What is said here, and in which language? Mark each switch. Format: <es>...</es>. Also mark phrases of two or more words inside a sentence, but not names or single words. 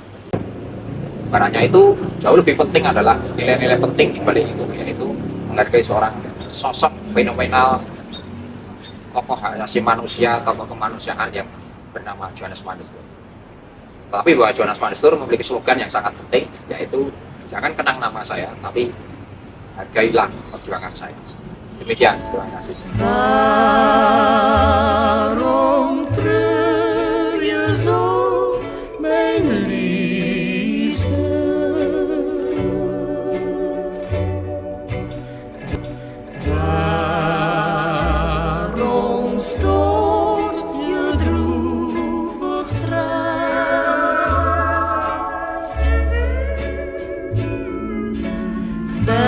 <id>Karena itu jauh lebih penting adalah nilai-nilai penting di balik itu, yaitu menghargai seorang sosok fenomenal, tokoh asasi manusia, tokoh kemanusiaan yang bernama Johannes van der Stur. Tapi bahwa Johannes van der Stur memiliki slogan yang sangat penting, yaitu jangan kenang nama saya, tapi hargailah perjuangan saya. Demikian, terima kasih.</id> <nl>Waarom treur je zo, mijn liefste? Waarom stoort je droevig traan?</nl>